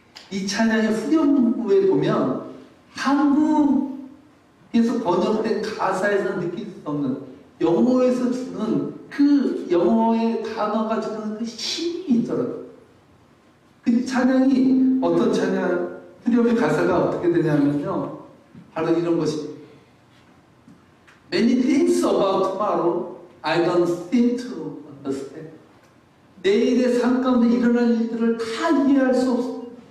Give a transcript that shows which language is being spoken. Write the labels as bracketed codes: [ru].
[ko] 이 찬양의 후렴부에 보면 한국에서 번역된 가사에서 느낄 수 없는, 영어에서 주는 그 영어의 단어가 주는 그 힘이 있더라고요. 그 찬양이 어떤 찬양, 후렴의 가사가 어떻게 되냐면요, 바로 이런 것입니다. [en] Many things about tomorrow I don't seem to understand. [ko] 내일의 삶 가운데 일어날 일들을 다 이해할 수 없습니다.